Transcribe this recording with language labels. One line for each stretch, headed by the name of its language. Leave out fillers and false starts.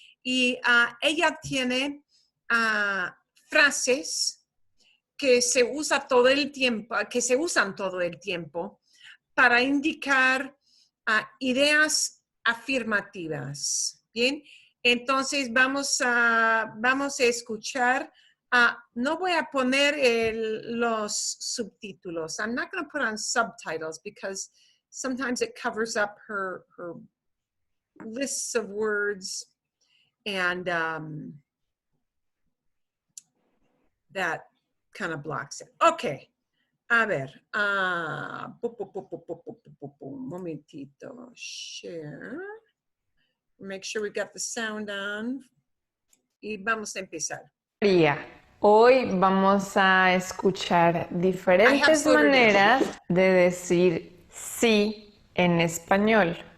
Spanish: Y ella tiene frases que se usa todo el tiempo, que se usan todo el tiempo para indicar ideas afirmativas. Bien, entonces vamos a escuchar. No voy a poner los subtítulos.
English: I'm not going to put on subtitles because sometimes it covers up her lists of words and that kind of blocks it. Okay.
Spanish: A ver, un momentito, share.
English: Make sure we've got the sound on.
Spanish: Y vamos a empezar. Hoy vamos a escuchar diferentes
English: slowed her down.
Spanish: maneras de decir sí en español.